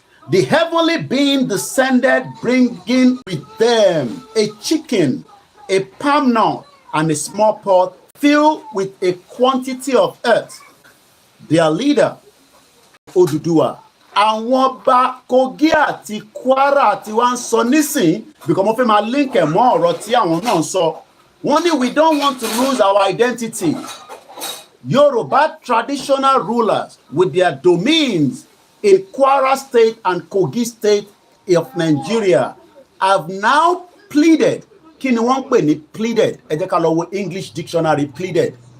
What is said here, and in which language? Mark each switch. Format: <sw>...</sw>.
<en>The heavenly being descended, bringing with them a chicken, a palm nut, and a small pot filled with a quantity of earth. Their leader, Odùduwà.</en> <yo>Àwọn ọba Kogi àti Kwara tí wọ́n ń sọ nísìn,</yo> <en>because</en> <yo>mo fẹ́ máa link ẹ̀ mọ́ ọ̀rọ̀ tí àwọn náà ń sọ. Wọ́n ní</yo> <en>we don't want to lose our identity. Yoruba traditional rulers with their domains in Kwara State and Kogi State of Nigeria have now pleaded.</en> <yo>Kí ni wọ́n ń pè ní pleaded? Ẹ jẹ́ ká lọ wo English dictionary pleaded.</yo>